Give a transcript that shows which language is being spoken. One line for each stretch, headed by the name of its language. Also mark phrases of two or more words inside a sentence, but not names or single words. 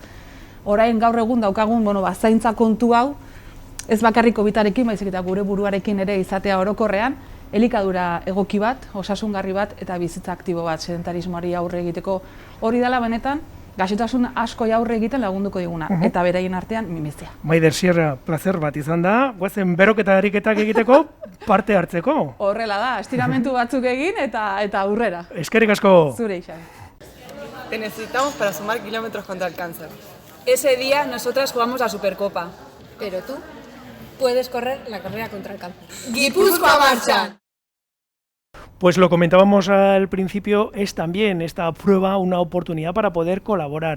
Basque: Orain gaur egun daukagun, zaintza kontu hau, ez bakarrik COVID-arekin, baizik eta gure buruarekin ere izatea orokorrean, elikadura egoki bat, osasungarri bat eta bizitza aktibo bat, sedentarismoari aurre egiteko. Hori dela benetan, gaixotasun asko aurre egiten lagunduko diguna, eta beraien artean minbizia. Maider Sierra, placer bat izan da, guazen beroketa ariketak egiteko, parte hartzeko. Horrela da, estiramentu batzuk egin eta aurrera. Eskerrik asko. Zure, Ixan.
Spanish: Te necesitamos para sumar kilómetros contra el cáncer. Ese día nosotras jugamos la Supercopa. Pero tú puedes correr la carrera contra el cáncer. ¡Guipúzcoa marcha! Pues lo comentábamos al principio, es también esta prueba una oportunidad para poder colaborar.